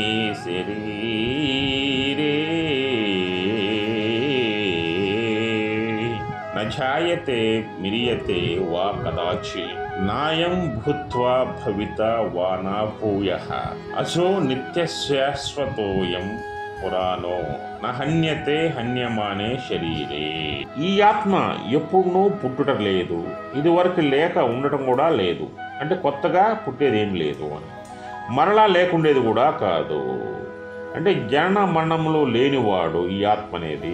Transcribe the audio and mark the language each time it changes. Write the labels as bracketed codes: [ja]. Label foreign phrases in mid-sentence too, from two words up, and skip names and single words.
[sa] शरीरे न जायते म्रियते वा कदाचि नायं भूत्वा भविता वा न भूयः अजो नित्यशाश्वतोऽयं पुराणो नहन्यते हन्यमाने शरीरे. [te] ఈ ఆత్మ ఎప్పుడూ పుట్టుట లేదు, ఇదివరకు లేక ఉండటం కూడా లేదు. అంటే కొత్తగా పుట్టేదేం లేదు అని. మరలా లేకుండేది కూడా కాదు. అంటే జనన మరణములు లేనివాడు ఈ ఆత్మ అనేది.